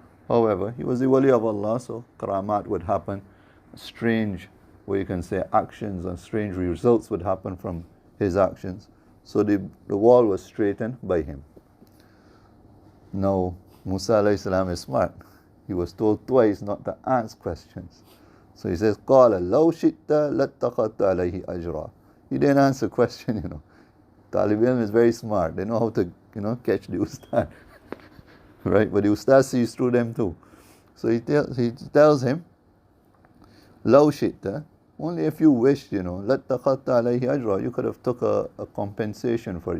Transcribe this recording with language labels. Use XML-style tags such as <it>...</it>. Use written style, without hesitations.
<en>However, he was the wali of Allah, so karamat would happen. Strange, where you can say actions and strange results would happen from his actions. So the wall was straightened by him. Now, Musa alayhi salam is smart. He was told twice not to ask questions. So he says,</en> <ar>قَالَ لَوْ شِئْتَ لَاتَّخَذْتَ عَلَيْهِ أَجْرًا.</ar> <en>He didn't answer question, Talib ilm is very smart. They know how to, catch the ustad. Right? But the ustad sees through them too. So he tells him,</en> <ar>لَوْ شِئْتَ.</ar> <en>Only if you wished,</en> <ar>لَاتَّخَذْتَ عَلَيْهِ أَجْرًا.</ar> <en>You could have took a compensation for it.</en>